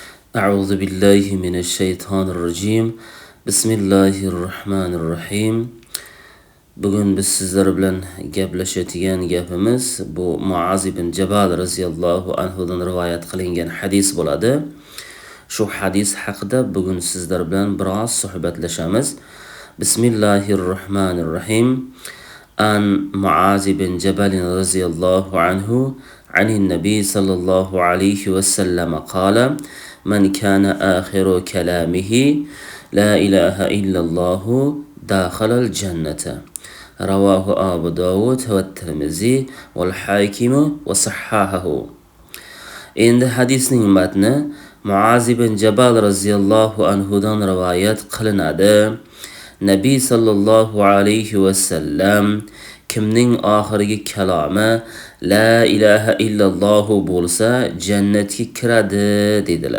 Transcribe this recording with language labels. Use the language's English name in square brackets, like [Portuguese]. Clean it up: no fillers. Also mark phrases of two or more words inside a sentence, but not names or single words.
[Arabic] أعوذ بالله من الشيطان الرجيم بسم الله الرحمن الرحيم. [Uzbek] Bugun biz sizlar bilan gaplashadigan gapimiz bu Muaz ibn Jabal raziyallohu anhudan rivoyat qilingan hadis bo'ladi. Shu hadis haqida bugun sizlar bilan biroz suhbatlashamiz. Bismillahirrahmanirrahim. [Arabic] عن معاذ بن جبل رضي الله عنه عن النبي صلى الله عليه وسلم قال: من كان آخر كلامه لا إله إلا الله داخل الجنة. رواه أبو داود والترمذي والحاكم وصححه. [Uzbek] Endi hadisning matni Muaz ibn Jabal raziyallohu anhudan rivoyat qilinadi. Nabiy [Arabic] صلى الله عليه وسلم [Uzbek] kimning oxirgi kalomi [Arabic] لا إله إلا الله [Uzbek] bo'lsa jannatga kiradi dedilar.